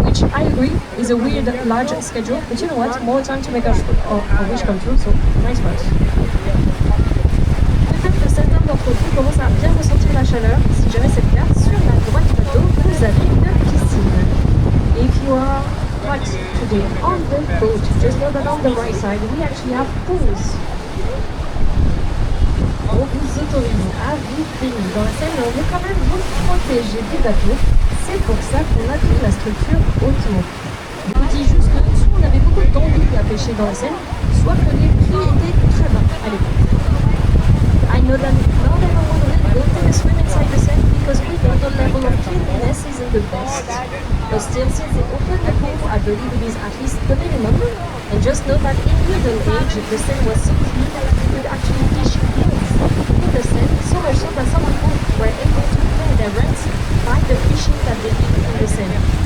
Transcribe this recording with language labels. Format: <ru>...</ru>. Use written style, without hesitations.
<en>I agree, it's a weird, large schedule, but you know what? More time to make our wish come true, so nice for us.</en> <fr>Peut-être que certains d'entre vous commencent à bien ressentir la chaleur. Si jamais c'est le cas, sur la droite du bateau, vous avez une piscine.</fr> <en>If you are hot today on the boat, just know that on the right side, we actually have pools.</en> <fr>On vous autorise à vous baigner dans la Seine, mais on veut quand même vous protéger des bateaux. C'est pour ça qu'on a toute la structure autour. Je vous dis juste que soit on avait beaucoup d'envie à pêcher dans la Seine, soit que les prix étaient très bas à l'époque.</fr> <en>I know that not everyone will go take a swim inside the Seine because we know the level of cleanliness isn't the best. But still, since they opened the pool, I believe it is at least the minimum. And just know that in Middle Age, the Seine was so clean that you could actually fish hills in the Seine, so much so that some people were able to pay their rents by the fishing that they did in the Seine.</en>